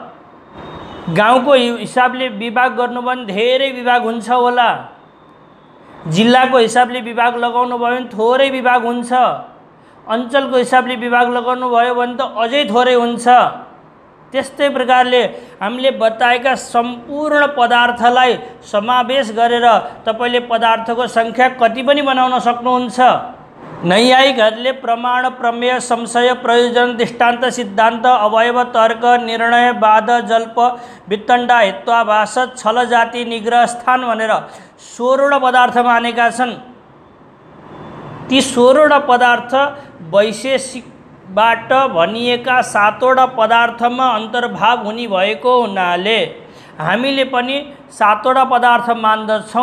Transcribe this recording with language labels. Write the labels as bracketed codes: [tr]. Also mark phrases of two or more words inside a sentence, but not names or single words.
[ne] गाउँको हिसाबले विभाग गर्नु भने धेरै विभाग हुन्छ होला, जिल्लाको हिसाबले विभाग लगाउनु भयो भने थोरै विभाग हुन्छ, अञ्चलको हिसाबले विभाग लगाउनु भयो भने त अझै थोरै हुन्छ। त्यस्तै प्रकारले हामीले बताएका सम्पूर्ण पदार्थलाई समावेश गरेर तपाईले पदार्थको सङ्ख्या कति पनि बनाउन सक्नुहुन्छ। नैयायिकहरूले प्रमाण, प्रमेय, संशय, प्रयोजन, दृष्टान्त, सिद्धान्त, अवयव, तर्क, निर्णय, वाद, जल्प, वितण्डा, हेत्वाभास, छल, जाति, निग्रह, स्थान भनेर 16 पदार्थ मानेका छन्। ती 16 पदार्थ वैशेषिकबाट भनिएका 7 वटा पदार्थमा अन्तर्भाव हुने भएको हुनाले हामीले पनि 7 वटा पदार्थ मान्दछौँ।